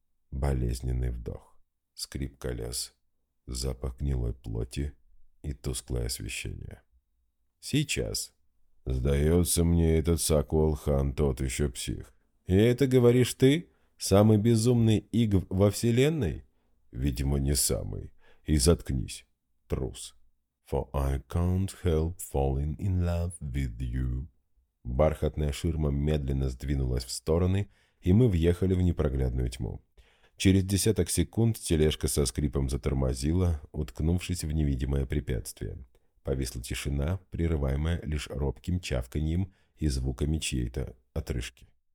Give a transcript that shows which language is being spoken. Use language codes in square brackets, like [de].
[ru] Болезненный вдох, скрип колес, запах гнилой плоти и тусклое освещение. «Сейчас!» «Сдается мне этот Сокол-хан тот еще псих». «И это говоришь ты? Самый безумный игв во вселенной?» «Видимо, не самый. И заткнись, трус». [en] «For I can't help falling in love with you». [ru] Бархатная ширма медленно сдвинулась в стороны, и мы въехали в непроглядную тьму. Через десяток секунд тележка со скрипом затормозила, уткнувшись в невидимое препятствие. Повисла тишина, прерываемая лишь робким чавканьем и звуками чьей-то отрыжки.